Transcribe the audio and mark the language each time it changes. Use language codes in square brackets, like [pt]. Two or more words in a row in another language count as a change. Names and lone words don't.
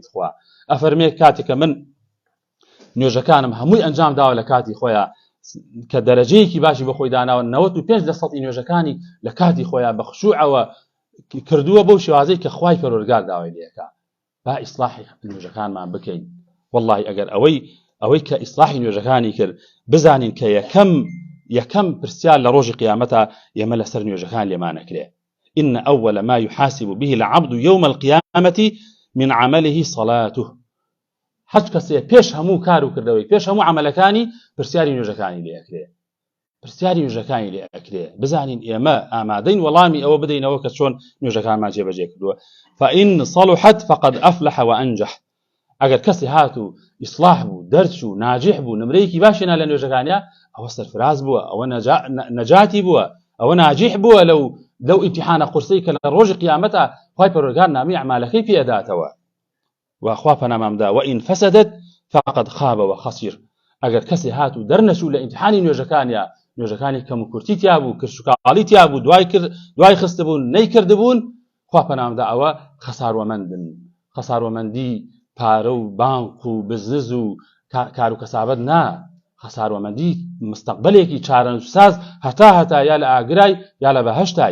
[ckb] خوا ئەفەرمێ کاتێک کە من نوێژەکانم هەمووی ئەنجام داوە لە کاتی خۆیان کە دەرەجەیەکی باشی بە خۆی داناوە، 95% نوێژەکانی لە کاتی خۆیان بە خشوعەوە کردووە بەو شێوازەی کە خوای پەروەردگار داوای لێکا. با ئیسلاحی نوێژەکانمان بکەین. والله ئەگەر ئەوەی کە ئیسلاحی نوێژەکانی کرد، بزانین کە یەکەم پرسیار لە ڕۆژی قیامەتە ئێمە لەسەر نوێژەکان لێمانەکرێ. [ar] إن أول ما يحاسب به العبد يوم القيامة من عمله صلاته. [ckb] هەچ کەسێ پێش هەموو کار و کردەوەی، پێش هەموو عملەکانی پرسیاری نوێژەکانی لێ ئەکرێ، پرسیاری نوێژەکانی لێ ئەکرێ. بزانین ئێمە ئامادەین وەڵامی ئەوە بدەینەوە کە چۆن نوێژەکانمان جێبەجێ کردووە. [ar] فإن صلحت فقد أفلح وأنجح. [ckb] ئەگەر کەسی هات و ئیسلاح بوو، دەرچ و ناجح بوو، نمرەیەکی باشێنا لە نوێژەکانیا، ئەوە سەرفراز بووە، ئەوە نەجاتی بووە، ئەوە ناجح بووە لەو ئیمتیحانە قورسەی کە لە ڕۆژی قیامەتە خوای پەروەردگار نامی ئەعمالەکەی پێداتەوە. وخوا پەنامان بدا. [ar] وإن فسدت فقد خاب وخسر. [ckb] ئەگەر کەسی هات و دەرنەچوو لە ئیمتیحانی نوێژەکانی کەم و کورتی تیا بوو، کرشوکاڵی تیا بوو، دوای خستبوون، نەیکردبوون، خوا پەنامان بدا ئەوە خەساروەمەندن. خەساروەمەندی پارە و بانک و بزنس و کار و کەسابەت نا، خەساروەمەندی مستەقبلێکی چارەنووسساز هەتا یا لە ئاگرای یا لە بەهەشتای.